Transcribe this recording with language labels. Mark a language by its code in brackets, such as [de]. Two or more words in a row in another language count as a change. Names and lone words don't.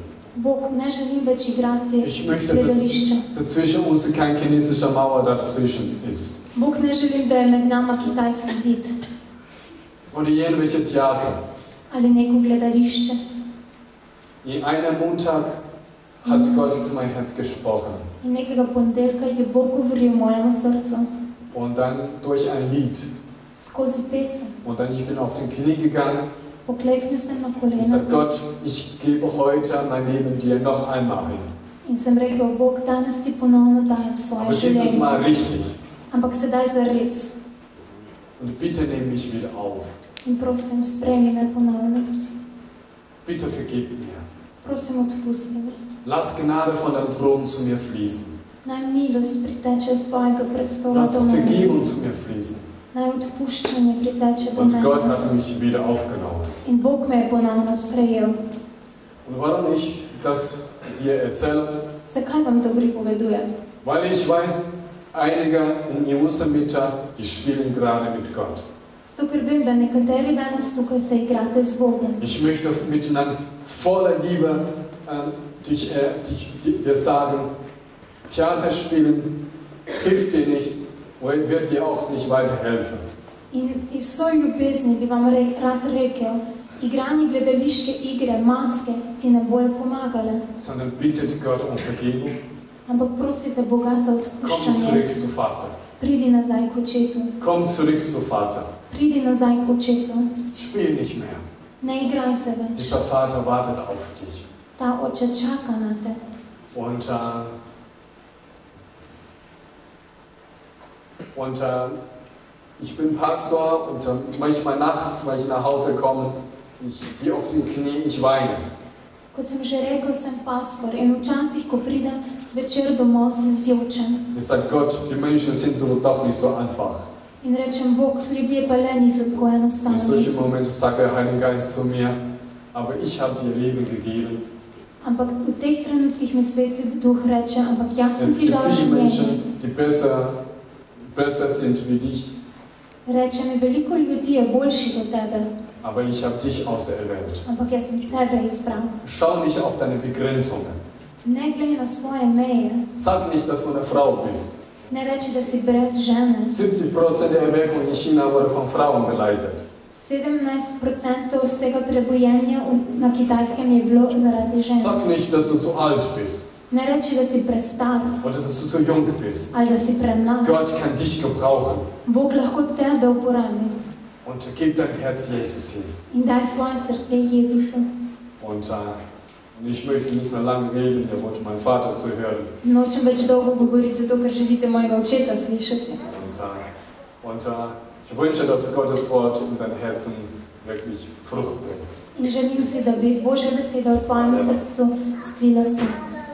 [sl] Bog, ne želim več igrati [de] Ich möchte, [sl] gledališča. [de] dass dazwischen uns kein chinesischer Mauer dazwischen ist. [sl] Bog, ne želim, da je med nama kitajski zid [de] Oder irgendwelche Theater. [sl] ali neko gledališče. [de] In einem Montag hat Gott zu meinem Herz gesprochen. [sl] In nekega ponedeljka je Bog govoril mojemu srcu [de] Und dann durch ein Lied. [sl] skozi pesem. [de] Und dann ich bin auf den Knie gegangen. [sl] Pokleknil sem na [de] Ich [sl] kolena [de] sage, Gott, ich gebe heute mein Leben dir noch einmal hin. [sl] in sem rekel, Bog, danes ti ponovno dajem [de] Aber [sl] svoje [de] dieses [sl] življenje. [de] Mal richtig. [sl] Ampak sedaj zares. [de] Und bitte nimm mich wieder auf. [sl] In prosim, sprejmi me ponovno. [de] Bitte vergib mir. [sl] Prosim, odpusti me. [de] Lass Gnade von deinem Thron zu mir fließen. [sl] Naj milost priteče z tvojega prestola [de] Lass [sl] do mene. [de] Vergebung zu mir fließen. [sl] Naj odpuščanje priteče do [de] Und Gott [sl] mene. [de] hat mich wieder aufgenommen. [sl] In Bog me je ponovno sprejel. [de] Und warum ich das dir erzähle? [sl] Zakaj vam to pripovedujem? [de] Weil ich weiß, einige in unserer Mitte, die spielen gerade mit Gott. [sl] Zato, ker vem, da nekateri danes tukaj se igrate z Bogom. [de] Ich möchte miteinander voller Liebe dir sagen, Theater spielen hilft dir nichts und wird dir auch nicht weiterhelfen. [sl] In iz svoje ljubezni bi vam rad rekel, igranje gledališke igre, maske, ti ne bojo pomagale. [de] Sondern bittet Gott um Vergebung. [sl] Ampak prosite Boga za [de] Komm zurück [sl] odpuščanje. [de] zu Vater. [sl] Pridi nazaj k očetu. [de] Komm zurück zu Vater. [sl] Pridi nazaj k očetu. [de] Spiel nicht mehr. [sl] Ne igraj se več. [de] Dieser Vater wartet auf dich. [sl] Ta oče čaka na te. [de] Und ich bin Pastor und manchmal nachts, wenn ich nach Hause komme, ich gehe auf die Knie, ich weine. [sl] Kot sem že rekel, sem pastor in včasih, ko pridem zvečer domov, se zjočem. [de] Ich sage, Gott, die Menschen sind doch nicht so einfach. [sl] In rečem, Bog, ljudje pa le niso tako [de] In [sl] enostavni. [de] solche Momente sagt der Heilige Geist zu mir, aber ich habe dir Leben gegeben. [sl] Ampak v teh trenutkih mi Sveti Duh reče, ampak jaz sem [de] Es [sl] ti [de] gibt [sl] dal [de] viele [sl] življenje. [de] Menschen, die besser sind wie dich, [sl] Reče mi, veliko ljudi je boljših od tebe, [de] aber ich habe dich auserwählt. [sl] ampak jaz sem tebe izbral. [de] Schau nicht auf deine Begrenzungen. [sl] Ne gledaj na svoje meje, [de] Sag nicht, dass du eine Frau bist. [sl] ne reči, da si brez žene. [de] 70% der Erweckung in China wurde von Frauen geleitet. [sl] 17% vsega prebojenja na Kitajskem je bilo zaradi žensk. [de] Sag nicht, dass du zu alt bist [sl] Ne reči, da si prestar [de] oder dass du zu jung bist. [sl] ali da si premlad. [de] Gott kann dich gebrauchen [sl] Bog lahko tebe uporabi [de] und gib dein Herz Jesus hin. [sl] in daj svoje srce Jezusu. [de] Und ich möchte nicht mehr lange reden, ihr wollt meinen Vater zu hören. [sl] Nočem več dolgo govoriti, zato ker želite mojega očeta slišati. [de] Und ich wünsche, dass Gottes Wort in dein Herzen wirklich Frucht bringt. [sl] In želim si, da bi Božja beseda v tvojem srcu skrila se.